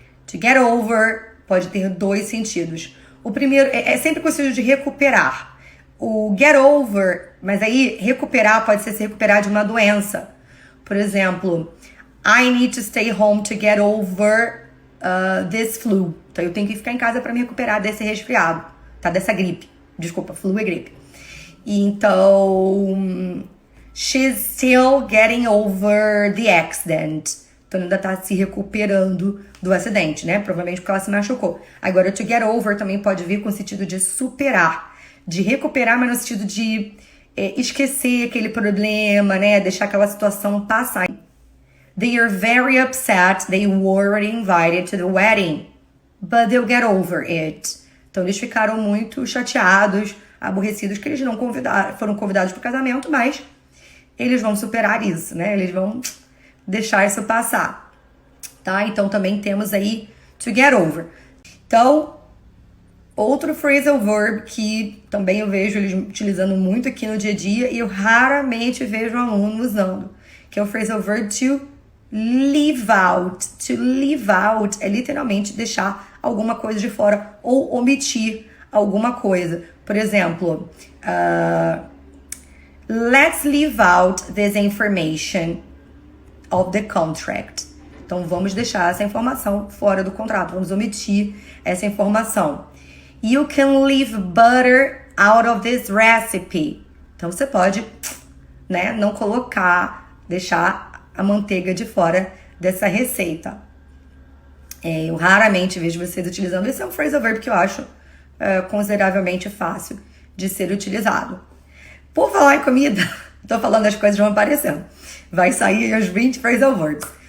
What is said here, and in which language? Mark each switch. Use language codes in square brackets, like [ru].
[pt] To get over pode ter dois sentidos. O primeiro é sempre com o sentido de recuperar. O get over, mas aí recuperar pode ser se recuperar de uma doença. Por exemplo, [en] I need to stay home to get over this flu. [pt] Então eu tenho que ficar em casa para me recuperar desse resfriado, tá? Dessa gripe. Desculpa, flu é gripe. [en] Então, she's still getting over the accident. [pt] Então, ainda tá se recuperando do acidente, né? Provavelmente porque ela se machucou. Agora, to get over também pode vir com o sentido de superar. De recuperar, mas no sentido de esquecer aquele problema, né? Deixar aquela situação passar. [en] They are very upset. They weren't invited to the wedding. But they'll get over it. [pt] Então, eles ficaram muito chateados, aborrecidos, que eles não foram convidados para o casamento, mas eles vão superar isso, né? Eles vão deixar isso passar, tá? Então, também temos aí to get over. Então, outro phrasal verb que também eu vejo eles utilizando muito aqui no dia a dia e eu raramente vejo aluno usando, que é o phrasal verb to leave out. To leave out é literalmente deixar alguma coisa de fora ou omitir alguma coisa. Por exemplo, [en] let's leave out this information of the contract. [pt] Então, vamos deixar essa informação fora do contrato. Vamos omitir essa informação. [en] You can leave butter out of this recipe. [pt] Então, você pode, né, não colocar, deixar a manteiga de fora dessa receita. Eu raramente vejo vocês utilizando. Esse é um phrasal verb que eu acho consideravelmente fácil de ser utilizado. Por falar em comida, tô falando, as coisas vão aparecendo. Vai sair os 20 phrasal verbs.